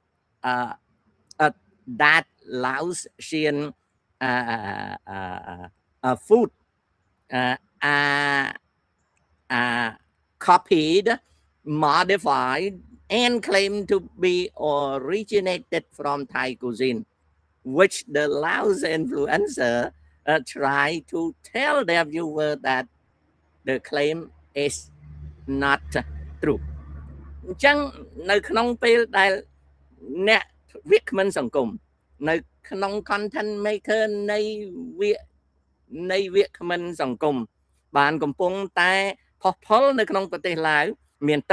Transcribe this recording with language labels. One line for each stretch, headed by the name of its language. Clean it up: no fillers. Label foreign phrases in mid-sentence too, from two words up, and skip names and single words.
English: that Laotian food copied, modified, and claimed to be originated from Thai cuisine, which the Laos influencer try to tell their viewer that the claim is not true.
Khmer: អញ្ចឹងនៅក្នុងពេលដែលអ្នកវាគ្មិនសង្គមនៅក្នុង
English: content maker
Khmer: នៃវាគ្មិនសង្គមបានកំពុងតែផុសផុលនៅក្នុងប្រទេសឡាវមានទឹក